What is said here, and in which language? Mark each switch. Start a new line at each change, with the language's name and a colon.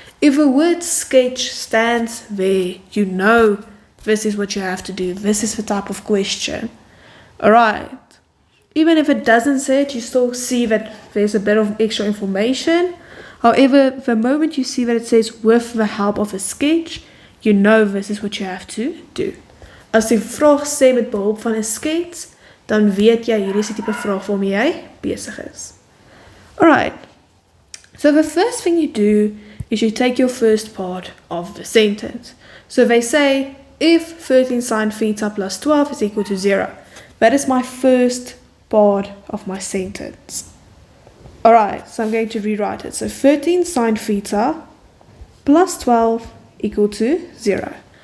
English: If the word sketch stands there, you know this is what you have to do. This is the type of question. Alright. Even if it doesn't say it, you still see that there's a bit of extra information. However, the moment you see that it says with the help of a sketch, you know this is what you have to do.
Afrikaans: As die vraag sê met behulp van 'n skets, dan weet jy hierdie is die tipe vraag waarmee jy besig is.
English: Alright. So the first thing you do is you take your first part of the sentence. So they say, if 13 sine theta plus 12 is equal to 0. That is my first part of my sentence. Alright, so I'm going to rewrite it. So 13 sine theta plus 12 equal to 0.